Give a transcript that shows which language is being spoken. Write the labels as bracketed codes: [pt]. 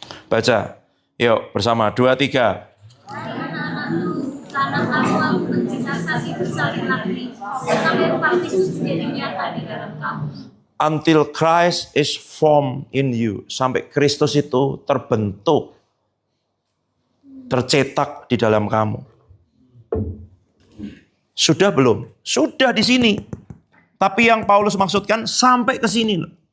[id] Baca, yuk bersama, 2, 3. Karena kamu menderita sakit bersalin lagi, sampai rupa Kristus jadi nyata di dalam kamu. [en] Until Christ is formed in you. [id] Sampai Kristus itu terbentuk, tercetak di dalam kamu. Sudah belum? Sudah di sini. Tapi yang Paulus maksudkan sampai ke sini loh.